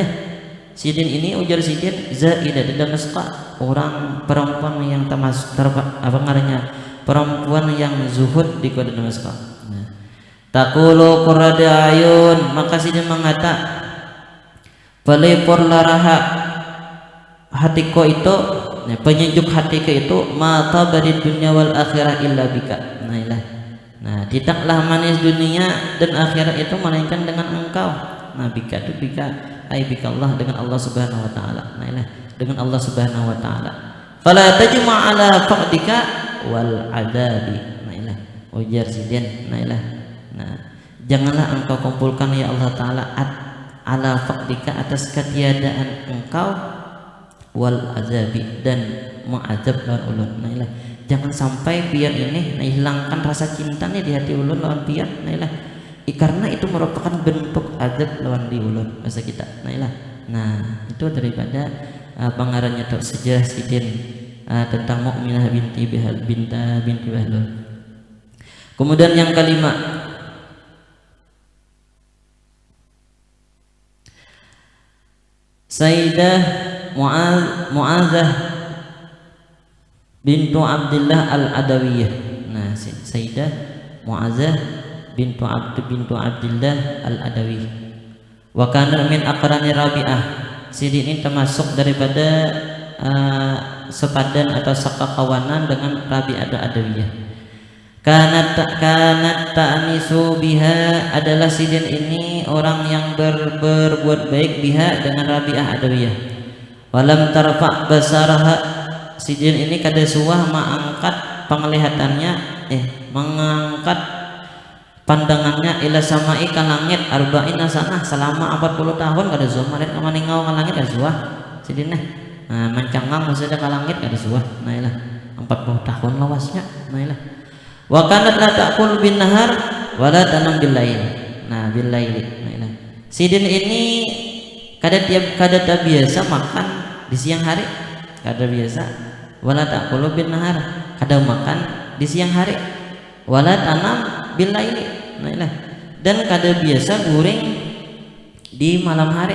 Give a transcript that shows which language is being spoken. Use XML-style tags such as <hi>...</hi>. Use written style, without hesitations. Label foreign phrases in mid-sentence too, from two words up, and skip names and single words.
<bjn>Sidin ini ujar Sidin Zaidah di Damasqa, orang perempuan yang perempuan yang zuhud di kota Damasqa. Nah,</bjn> <ar>تقول قرة عين,</ar> <bjn>maka Sidin mengata pelipur laraha hatiku itu, nah, penyejuk hatiku itu mata dari dunia</bjn> <ar>والآخرة إلا بك.</ar> <id>Nah, tidaklah manis dunia dan akhirat itu melainkan dengan engkau. Nah, bika itu bika bika Allah, dengan Allah</id> <ar>سبحانه وتعالى.</ar> <id>Nah, dengan Allah</id> <ar>سبحانه وتعالى. فلا تجمع على فقدك والأدب.</ar> <bjn>Nah, ujar Sidin. Nah, janganlah engkau kumpulkan ya Allah taala</bjn> <ar>على فقدك,</ar> <bjn>atas ketiadaan engkau,</bjn> <ar>والعذاب,</ar> <bjn>dan mengadab lawan ulun. Nah, jangan sampai biar ini hilangkan rasa cintanya di hati ulun lawan biar. Karena itu merupakan bentuk adab lawan di ulun masa kita.</bjn> <id>Nah, itu daripada pengarangnya atau sejarah Sidin tentang Mukminah binti Bahlul. Kemudian yang kelima, Sayyidah Mu'adzah bintu Abdillah al-Adawiyah. Nah, Sayyidah Mu'adzah bintu Abdillah al-Adawi.</id> <ar>وكان من أقران رابعة.</ar> <bjn>Sidin ini termasuk daripada sepadan atau sekakawanan dengan Rabi'ah al-Adawiyah.</bjn> <ar>كانت تأنس بها,</ar> <bjn>adalah Sidin ini orang yang berbuat baik biha dengan Rabi'ah Adawiyah.</bjn> <ar>ولم ترفع بصرها,</ar> <bjn>Sidin ini kada suah mengangkat penglihatannya, mengangkat pandangannya</bjn> <ar>إلى السماء</ar> <bjn>ka langit</bjn> <ar>أربعين سنة,</ar> <bjn>selama 40 tahun kada suah maret ka maningau ka langit kada suah Sidin. Nah, mencangang maksudnya ka langit kada suah. Nah, 40 tahun lawasnya. Nah,</bjn> <ar>وكانت لا تأكل بالنهار ولا تنام بالليل. Nah, بالليل.</ar> <bjn>Nah, Sidin ini kada biasa makan di siang hari, kada biasa.</bjn> <ar>ولا تأكل بالنهار,</ar> <bjn>kada makan di siang hari.</bjn> <ar>ولا تنام بالليل.</ar> <bjn>Dan kada biasa guring di malam hari.</bjn>